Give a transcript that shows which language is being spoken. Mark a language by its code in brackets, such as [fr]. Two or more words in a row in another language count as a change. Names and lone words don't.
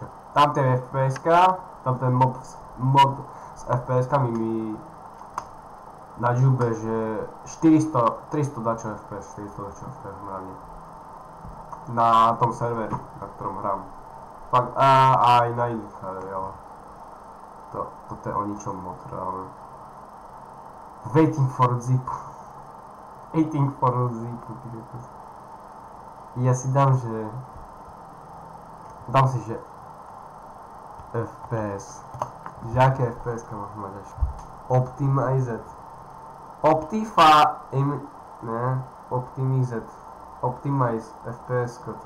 [sk] Tamté FPS-ka, tamten mod s FPS-kami mi na žube, že 400, 300 dačo FPS, 400 dačo FPS hlavne. Na tom serveri, na ktorom hrám. Fakt, a aj na iných, ale toto je o ničom mod, reálne. [en] Waiting for zip. Waiting for zip. [sk] Ja si dám, že... Dám si, že... FPS. Že aké FPS-ka môžem mať až? [en] Optimized. Optimize FPS-ka to.